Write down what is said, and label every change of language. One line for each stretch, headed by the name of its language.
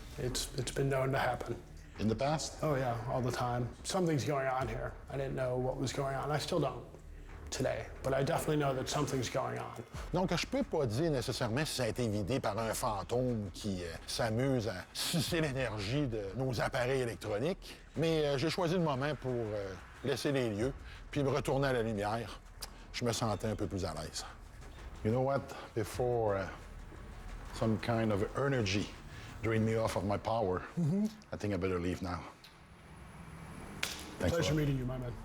English: It's been known to happen. In the past? Oh yeah, all the time. Something's going on here. I didn't know what was going on. I still don't today, but I definitely know that something's going on.
French: Donc, je peux pas dire nécessairement si ça a été vidé par un fantôme qui s'amuse à sucer l'énergie de nos appareils électroniques, mais j'ai choisi le moment pour laisser les lieux, puis me retourner à la lumière. Je me sentais un peu plus à l'aise.
English: You know what? Before some kind of energy drained me off of my power, I think I better leave now. Thanks Pleasure meeting you, my man.